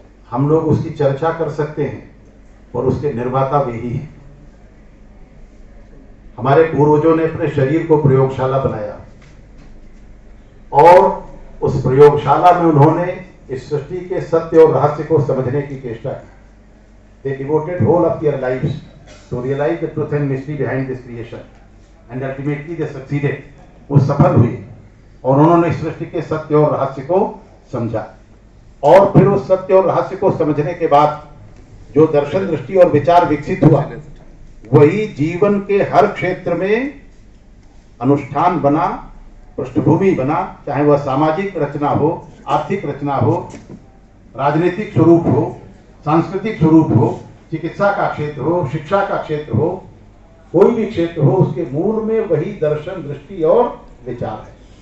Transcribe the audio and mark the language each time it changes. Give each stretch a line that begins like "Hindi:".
Hindi: हम लोग उसकी चर्चा कर सकते हैं और उसके निर्माता वे ही हैं। हमारे पूर्वजों ने अपने शरीर को प्रयोगशाला बनाया और उस प्रयोगशाला में उन्होंने इस सृष्टि के सत्य और रहस्य को समझने की चेष्टा की।
English: They devoted whole of their lives to realize the truth and mystery behind this creation, and ultimately they succeeded.
Hindi: वो सफल हुए और उन्होंने इस सृष्टि के सत्य और रहस्य को समझा, और फिर उस सत्य और रहस्य को समझने के बाद जो दर्शन, दृष्टि और विचार विकसित हुआ, वही जीवन के हर क्षेत्र में अनुष्ठान बना, पृष्ठभूमि बना, चाहे वह सामाजिक रचना हो, आर्थिक रचना हो, राजनीतिक स्वरूप हो, सांस्कृतिक स्वरूप हो, चिकित्सा का क्षेत्र हो, शिक्षा का क्षेत्र हो, कोई भी क्षेत्र हो, उसके मूल में वही दर्शन, दृष्टि और विचार है।